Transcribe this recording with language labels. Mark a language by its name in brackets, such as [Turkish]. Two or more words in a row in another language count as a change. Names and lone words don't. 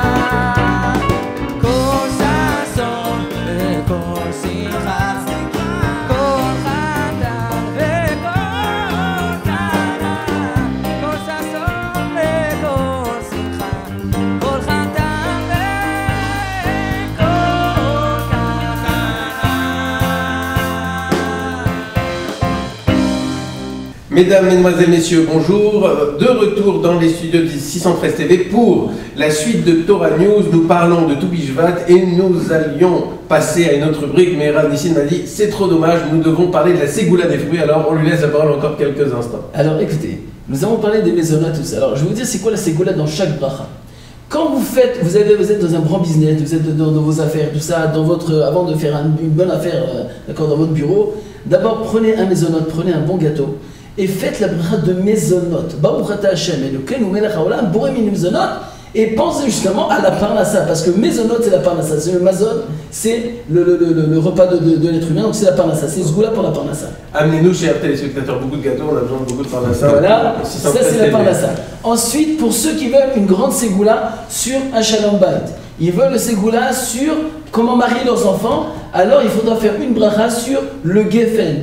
[Hebrew] כל ששון וכל שמחה, כל חתן וכל כלה. כל ששון וכל שמחה, כל חתן וכל כלה. [French] Mesdames, Mesdemoiselles, Messieurs, bonjour. De retour dans les studios du 613 TV pour la suite de Torah News. Nous parlons de Toubishvat et nous allions passer à une autre rubrique, mais Rav Nissim m'a dit c'est trop dommage, nous devons parler de la ségoula des fruits, alors on lui laisse la parole encore quelques instants. Alors écoutez, nous avons parlé des maisonnettes, tout ça. Alors je vais vous dire c'est quoi la ségoula dans chaque bracha. Quand vous faites, vous êtes dans un grand business, vous êtes dans vos affaires, tout ça, avant de faire une bonne affaire, d'accord, dans votre bureau, d'abord prenez un maisonnote, prenez un bon gâteau et faites la bracha de maisonnote. [Hebrew] ברוך אתה השם אלוקינו מלך העולם בורא מיני מזונות. [French] Et pensez justement à la parnassa, parce que maisonnote c'est la parnassa, c'est le mazon, c'est le repas de l'être humain, donc c'est la parnassa, c'est ce goût-là pour la parnassa. Amenez-nous, chers téléspectateurs, beaucoup de gâteaux, on a besoin de beaucoup de parnassa. Voilà, ça c'est la parnassa. Ensuite, pour ceux qui veulent une grande ségoula sur un [Hebrew] שלום בית, [French] ils veulent le ségoula sur comment marier leurs enfants, alors il faudra faire une bracha sur le geffen.